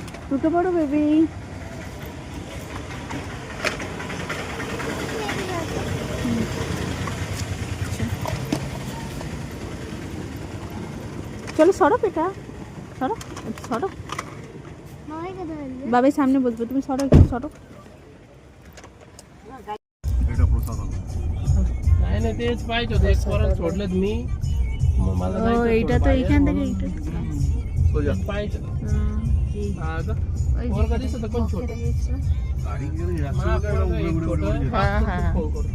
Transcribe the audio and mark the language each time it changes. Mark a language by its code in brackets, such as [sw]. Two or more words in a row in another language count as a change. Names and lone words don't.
[bn] উঠে পড়ো বেবি। চলো সরো বেটা, সরো সরো। বাবাই সামনে বসবে, তুমি সরো একটু সরো। এটা প্রসাদ [mr] नाही नाही तेच पाहिजे होतं, एक पोराला सोडलं मी मला [bn] ও [mr] जायचं [bn] এইটা [mr] होतं [bn] তো [mr] बाहेर [bn] এইখান থেকে [mr] म्हणून. [bn] এইটা সোজা [mr] पाहिजे होतं. হুম। हा का? [bn] ওই যে [mr] पोरगा दिसत कोण छोटं [bn] গাড়ি গেলে [mr] मला पोरगा एक छोटं, [bn] হ্যাঁ, [mr] फास्ट [bn] হ্যাঁ। [mr] फोन करू.